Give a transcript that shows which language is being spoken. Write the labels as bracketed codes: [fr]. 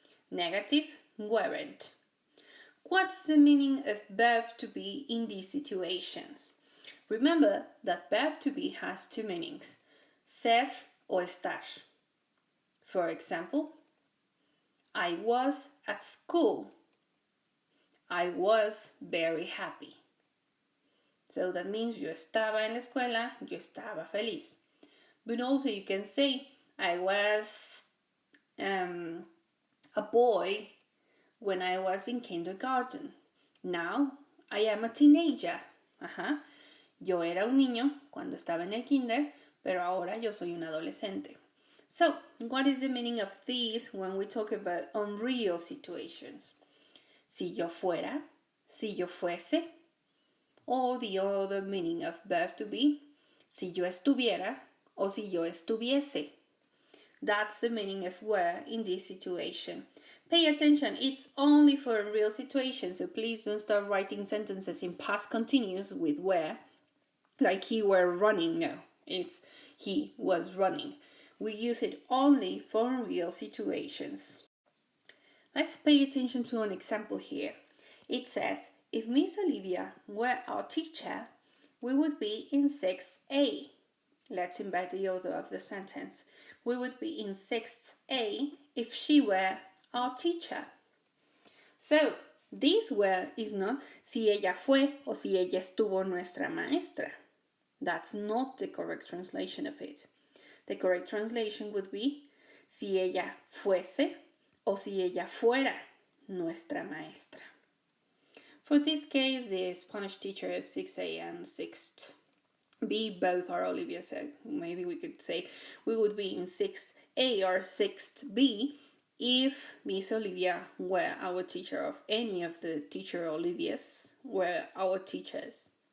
[en] Negative, weren't. What's the meaning of verb to be in these situations? Remember that verb to be has two meanings, ser or estar. For example, I was at school. I was very happy. So that means [es] yo estaba en la escuela, yo estaba feliz. [en] But also you can say, I was a boy when I was in kindergarten. Now I am a teenager. [es] Yo era un niño cuando estaba en el kinder, pero ahora yo soy un adolescente. [en] So, what is the meaning of this when we talk about unreal situations? [es] Si yo fuera, si yo fuese, [en] or the other meaning of verb to be, [es] si yo estuviera, or si yo estuviese. [en] That's the meaning of were in this situation. Pay attention, it's only for real situations, so please don't start writing sentences in past continuous with were, like he were running. No, it's he was running. We use it only for real situations. Let's pay attention to an example here. It says, if Miss Olivia were our teacher, we would be in 6th A. Let's invite the author of the sentence. We would be in 6th A if she were our teacher. So, this were is not [es] si ella fue o si ella estuvo nuestra maestra. [en] That's not the correct translation of it. The correct translation would be [es] si ella fuese o si ella fuera nuestra maestra. [en] For this case, the Spanish teacher of 6A and 6B both are Olivia, so maybe we could say we would be in 6A or 6B if Miss Olivia were our teacher, or any of the teacher Olivias were our teachers.